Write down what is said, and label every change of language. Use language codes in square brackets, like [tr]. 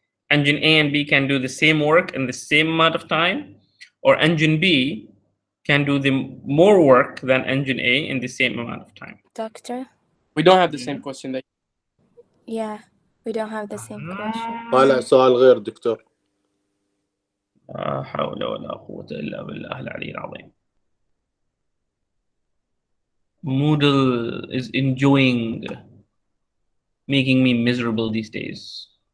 [en] Engine A and B can do the same work in the same amount of time, or engine B can do the more work than engine A in the same amount of time. Doctor? We don't have the same question. Yeah, we don't have the same question. [ar] طالع سؤال غير دكتور. لا حول ولا قوة إلا بالله العلي العظيم. [en] Moodle is enjoying making me miserable these days.